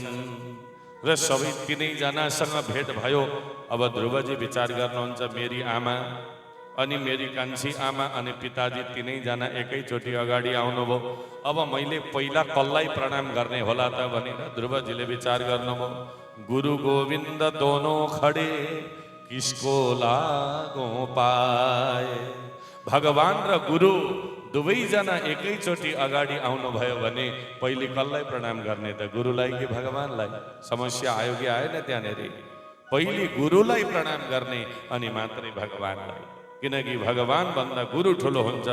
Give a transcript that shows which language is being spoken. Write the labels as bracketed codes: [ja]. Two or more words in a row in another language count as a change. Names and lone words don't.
[ne] र सबै तिनैजनासँग भेट भयो। अब ध्रुवजी विचार गर्नुहुन्छ, मेरी आमा अनि मेरी कान्छी आमा अनि पिताजी तिनैजना एकैचोटि अगाडि आउनुभयो। अब मैले पहिला कसलाई प्रणाम गर्ने होला त भनेर ध्रुवजीले विचार गर्नुभयो। [hi] गुरु गोविंद दोनों खड़े किसको लागो पाए। [ne] भगवान र गुरु दुवैजना एकैचोटि अगाडि आउनुभयो भने पहिले कसलाई प्रणाम गर्ने त? गुरुलाई कि भगवानलाई? समस्या आयो कि आएन त्यहाँनिर? पहिले गुरुलाई प्रणाम गर्ने अनि मात्रै भगवानलाई, किनकि भगवान भन्दा गुरु ठुलो हुन्छ।